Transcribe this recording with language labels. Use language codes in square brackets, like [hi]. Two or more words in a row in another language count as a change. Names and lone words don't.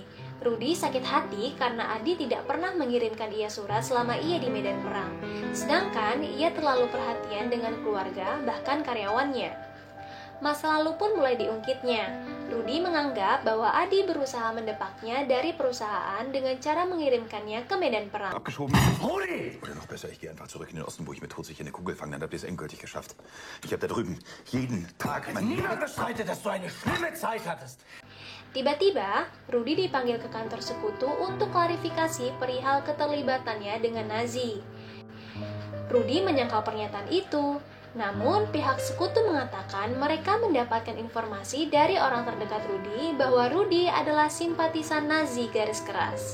[id] Rudy sakit hati karena Adi tidak pernah mengirimkan ia surat selama ia di medan perang. Sedangkan ia terlalu perhatian dengan keluarga, bahkan karyawannya. Masa lalu pun mulai diungkitnya. Rudy menganggap bahwa Adi berusaha mendepaknya dari perusahaan dengan cara mengirimkannya ke medan perang. [de] Abgeschoben. Rudi! Oder noch besser, ich gehe einfach zurück in den Osten, wo ich mit todsicher eine Kugel fange. Dann habt ihr es endgültig geschafft. Ich habe da drüben jeden Tag Niemand bestreitet, dass du eine schlimme Zeit hattest. [id] Tiba-tiba, Rudy dipanggil ke kantor sekutu untuk klarifikasi perihal keterlibatannya dengan Nazi. Rudy menyangkal pernyataan itu, namun pihak sekutu mengatakan mereka mendapatkan informasi dari orang terdekat Rudy bahwa Rudy adalah simpatisan Nazi garis keras.